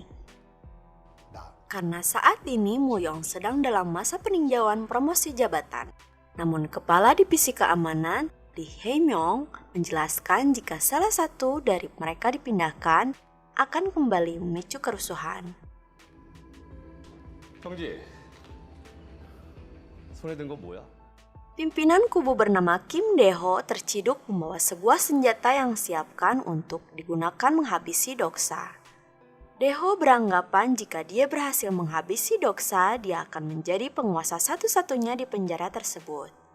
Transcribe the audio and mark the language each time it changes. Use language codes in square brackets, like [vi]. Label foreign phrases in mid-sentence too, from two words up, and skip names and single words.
[id] Karena saat ini Muyong sedang dalam masa peninjauan promosi jabatan. Namun kepala divisi keamanan, Lee Hae-myung, menjelaskan jika salah satu dari mereka dipindahkan akan kembali memicu kerusuhan. [ko] 형지, 손에 든 거 뭐야? [id] Pimpinan kubu bernama Kim Dae-ho terciduk membawa sebuah senjata yang siapkan untuk digunakan menghabisi Doksa. Dae-ho beranggapan jika dia berhasil menghabisi Doksa, dia akan menjadi penguasa satu-satunya di penjara tersebut.